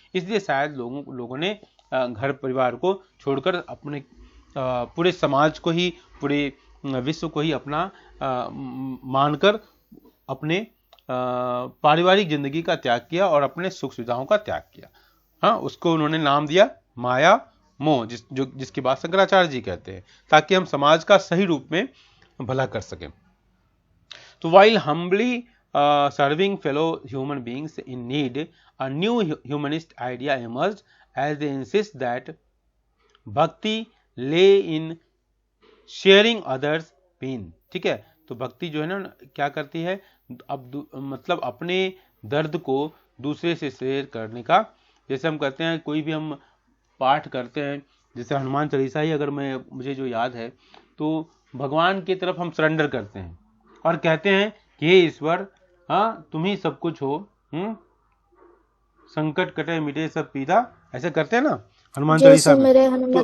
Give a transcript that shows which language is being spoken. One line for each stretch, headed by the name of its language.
Hindi: इसलिए शायद लोगों ने घर परिवार को छोड़कर अपने पूरे समाज को ही, पूरे विश्व को ही अपना मानकर अपने पारिवारिक जिंदगी का त्याग किया और अपने सुख सुविधाओं का त्याग किया। हाँ, उसको उन्होंने नाम दिया माया मोह, जिसकी बात शंकराचार्य जी कहते हैं, ताकि हम समाज का सही रूप में भला कर सकें।
English: तो while humbly serving fellow human beings in need, a new humanist idea emerged as they insist that bhakti lay in sharing others pain।
Hindi: ठीक है, तो भक्ति जो है ना क्या करती है, अब मतलब अपने दर्द को दूसरे से शेयर करने का। जैसे हम कहते हैं, कोई भी हम पाठ करते हैं, जैसे हनुमान चालीसा ही अगर मुझे जो याद है, तो भगवान की तरफ हम सरेंडर करते हैं और कहते हैं कि हे ईश्वर, हाँ तुम ही सब कुछ हो, संकट कटे मिटे सब पीड़ा, ऐसे करते हैं ना हनुमान चालीसा में।